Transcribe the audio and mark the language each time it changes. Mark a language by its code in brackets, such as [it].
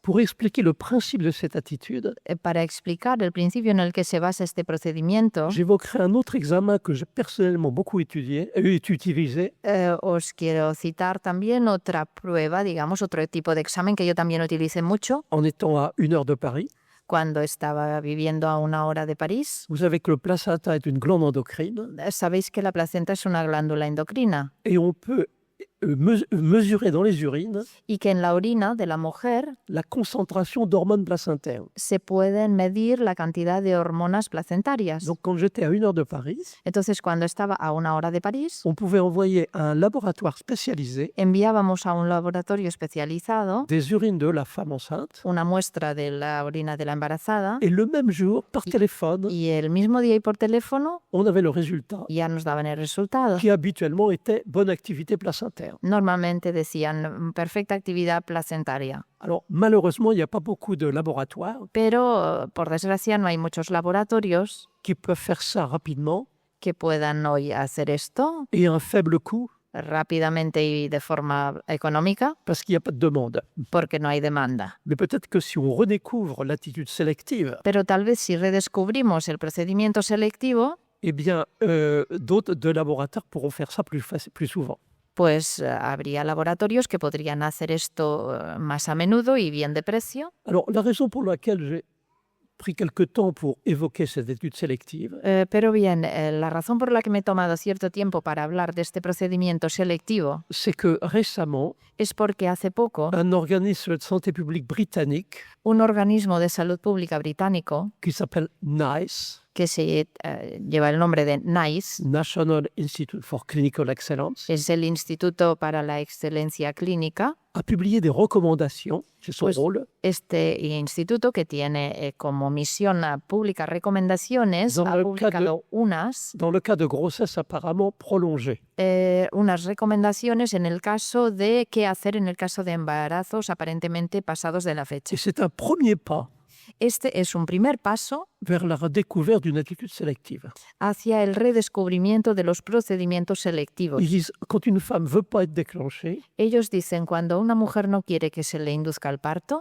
[fr] Pour expliquer le principe de cette attitude, [es] Para explicar el principio en el que se basa este procedimiento, [fr] j'évoquerai un autre examen que j'ai personnellement beaucoup utilisé, [es] os quiero citar también otra prueba, digamos, otro tipo de examen que yo también utilicé mucho [fr] en étant à 1 heure de Paris. [es] cuando estaba viviendo a 1 hora de París. [fr] Vous savez que le placenta est une glande endocrine [es] Sabéis que la placenta es una glándula endocrina [fr] et on peut mesurer dans les urines [es] y que en la orina de la mujer [fr] la concentration d'hormones placentaires. [es] se pueden medir la cantidad de hormonas placentarias. [fr] Donc quand j'étais à 1 heure de Paris, [es] Entonces, cuando estaba a 1 hora de París, [fr] on pouvait envoyer à un laboratoire spécialisé [es] enviábamos a un laboratorio especializado [fr] des urines de la femme enceinte [es] una muestra de la orina de la embarazada [fr] et le même jour, par téléphone, [es] y el mismo día y por teléfono [fr] on avait le résultat [es] ya nos daban el resultado. [fr] qui habituellement était bonne activité placentaire. [es] Normalmente decían perfecta actividad placentaria, [fr] Alors malheureusement, il n'y a pas beaucoup de laboratoires [es] pero por desgracia no hay muchos laboratorios [fr] qui peuvent faire ça rapidement [es] que puedan hoy hacer esto [fr] et à un faible coût [es] rápidamente y de forma económica [fr] parce qu'il n'y a pas de demande. [es] porque no hay demanda. [fr] Mais peut-être que si on redécouvre l'attitude sélective, [es] Pero tal vez si redescubrimos el procedimiento selectivo, [fr] eh bien, d'autres de laboratoires pourront faire ça plus souvent. [es] pues habría laboratorios que podrían hacer esto más a menudo y bien de precio. [fr] Alors, la raison pour laquelle j'ai pris quelque temps pour évoquer cette étude sélective, [es] Pero bien, la razón por la que me he tomado cierto tiempo para hablar de este procedimiento selectivo [fr] c'est que récemment, [es] es porque hace poco [fr] un organisme de santé publique britannique [es] un organismo de salud pública británico [fr] qui s'appelle NICE, [es] que se lleva el nombre de NICE, [en] National Institute for Clinical Excellence, [es] es el Instituto para la Excelencia Clínica, [fr] a publié des recommandations, c'est son [es] Pues- [fr] rôle, [es] este instituto que tiene como misión publicar recomendaciones, [fr] Dans [es] ha [fr] le [es] publicado [fr] dans le cas de grossesse apparemment prolongée. [es] unas recomendaciones en el caso de qué hacer en el caso de embarazos aparentemente pasados de la fecha. [fr] Et c'est un premier pas [es] Este es un primer paso [fr] vers la redécouverte d'une attitude sélective. [es] hacia el redescubrimiento de los procedimientos selectivos. [fr] Ils disent, quand une femme ne veut pas être déclenchée, [es] Ellos dicen, cuando una mujer no quiere que se le induzca el parto,